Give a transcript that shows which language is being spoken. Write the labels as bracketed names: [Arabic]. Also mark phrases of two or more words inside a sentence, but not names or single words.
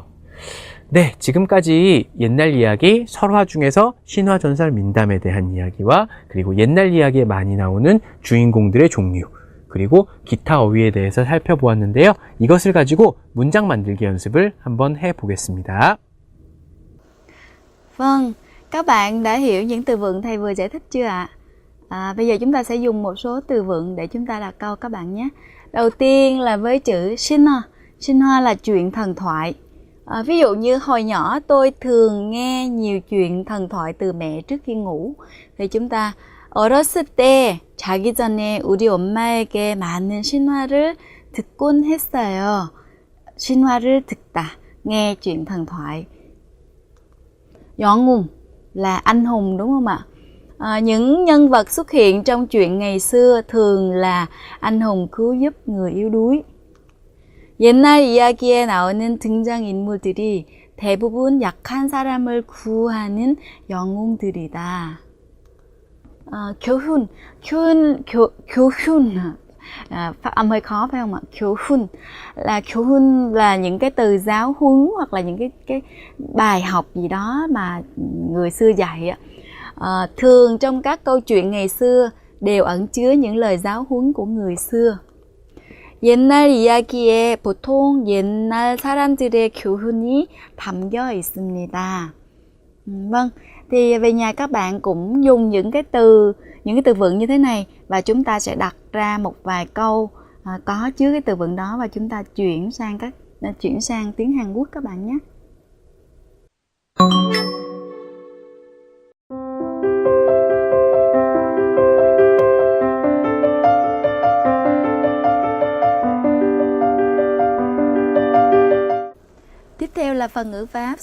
[Korean] 네, 지금까지 옛날 이야기, 설화 중에서 신화, 전설, 민담에 대한 이야기와 그리고 옛날 이야기에 많이 나오는 주인공들의 종류, 그리고 기타 어휘에 대해서 살펴보았는데요. 이것을 가지고 문장 만들기 연습을 한번 해보겠습니다. [Vietnamese] Vâng, các bạn đã hiểu những từ vựng thầy vừa giải thích chưa ạ? Bây giờ chúng ta sẽ dùng một số từ vựng để chúng ta đặt câu các bạn nhé. Đầu tiên là với chữ Shinhwa. Shinhwa là chuyện thần thoại. Ví dụ như hồi nhỏ tôi thường nghe nhiều chuyện thần thoại từ mẹ trước khi ngủ. Thì chúng ta [Korean] 어렸을 때 자기 전에 우리 엄마에게 많은 신화를 듣곤 했어요. 신화를 듣다, [Vietnamese] nghe chuyện thần thoại. 영웅 là anh hùng đúng không ạ? Những nhân vật xuất hiện trong chuyện ngày xưa thường là anh hùng cứu giúp người yếu đuối. [Korean] 옛날 이야기에 나오는 등장인물들이 대부분 약한 사람을 구하는 영웅들이다. [Vietnamese] 교훈 phát âm hơi khó phải không ạ? 교훈 là những cái từ giáo huấn hoặc là những cái bài học gì đó mà người xưa dạy ạ. Thường trong các câu chuyện ngày xưa đều ẩn chứa những lời giáo huấn của người xưa. [Korean] 옛날 이야기에 보통 옛날 사람들의 교훈이 담겨 있습니다. [Vietnamese] Vâng, thì về nhà các bạn cũng dùng những cái từ vựng như thế này và chúng ta sẽ đặt ra một vài câu có chứa cái từ vựng đó và chúng ta chuyển sang tiếng Hàn Quốc các bạn nhé. Tiếp theo là phần ngữ pháp.